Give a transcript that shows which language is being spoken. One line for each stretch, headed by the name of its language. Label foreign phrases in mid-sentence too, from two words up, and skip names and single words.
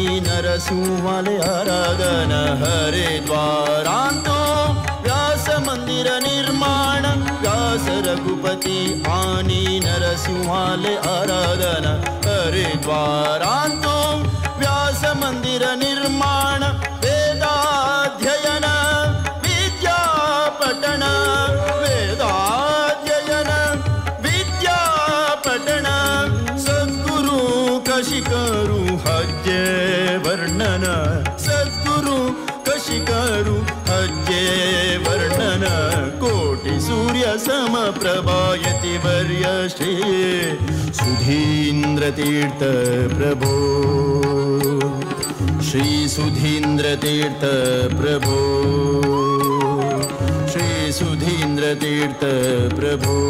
Konkani: नरसिंहाले आराधन हरिद्वारांतो व्यास मंदिर निर्माण व्यास रघुपति आनी नरसिंहाले आराधन हरिद्वारांतो व्यास मंदिर निर्माण वेदाध्ययन विद्यापठन वेदाध्ययन विद्यापठन कशी करू हज्जे वर्णन सद्गुरु कशी करू हज्जे वर्णन
Sanskrit: कोटि सूर्य समप्रभा यतिवर्य श्री सुधींद्र तीर्थ प्रभो श्री सुधींद्र तीर्थ प्रभो श्री सुधींद्र तीर्थ प्रभो